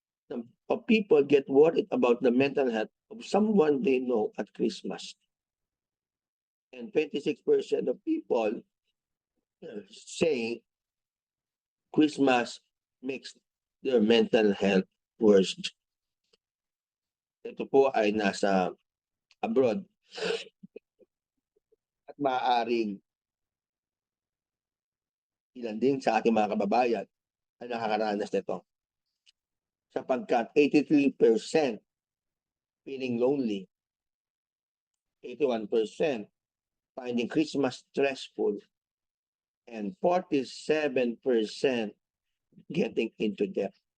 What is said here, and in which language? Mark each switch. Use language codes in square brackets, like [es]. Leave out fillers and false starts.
[en] of people get worried about the mental health of someone they know at Christmas. And 26% of people say Christmas makes their mental health worse. [tl] Ito po ay nasa abroad at maaaring ilan din sa ating mga kababayan ay nakakaranas nito. Sapagkat [en] 83% feeling lonely, 81% finding Christmas stressful, and 47% getting into debt.